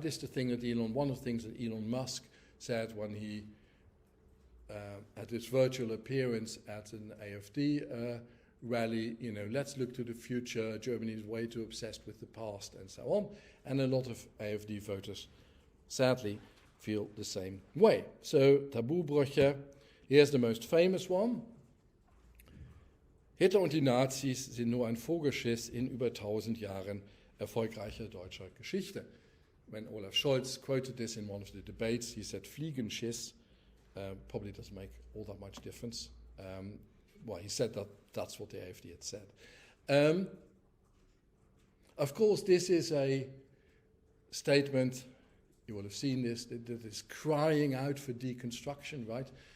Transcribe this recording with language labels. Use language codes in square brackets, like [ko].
[en] This is the thing that one of the things that Elon Musk said when he, at his virtual appearance at an AfD rally, let's look to the future, Germany is way too obsessed with the past, and so on. And a lot of AfD voters, sadly, feel the same way. So, Tabubrüche, here's the most famous one. [de] Hitler und die Nazis sind nur ein Vogelschiss in über 1000 Jahren erfolgreicher deutscher Geschichte. [en] When Olaf Scholz quoted this in one of the debates, he said Fliegenschiss. Probably doesn't make all that much difference. Well, he said that's what the AfD had said. Of course, this is a statement, you will have seen this, that is crying out for deconstruction, right?